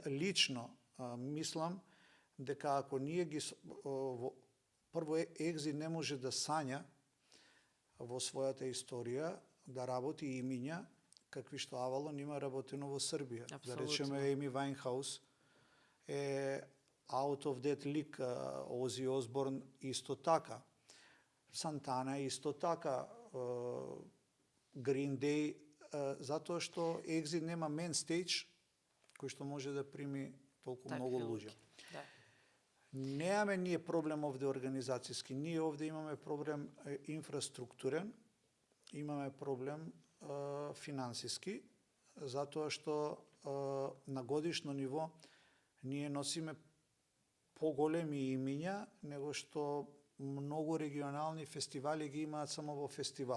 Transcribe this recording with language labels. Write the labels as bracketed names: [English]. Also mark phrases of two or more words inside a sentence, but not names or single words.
[Macedonian] Лично мислам дека ако ние ги прво Exit не може да сања во својата историја да работи имиња какви што Авалон има работено во Србија. Да речеме Еми Вајнхаус е [English] out of that league, [Macedonian] Ози Осборн исто така. Сантана исто така, Green Day, затоа што Exit нема [English] main stage [Macedonian] кој што може да прими толку многу луѓе. Немаме ние проблем овде организацијски, ние овде имаме проблем инфраструктурен, имаме проблем финансиски, затоа што на годишно ниво ние носиме поголеми имиња него што многу регионални фестивали ги имаат само во фестивал.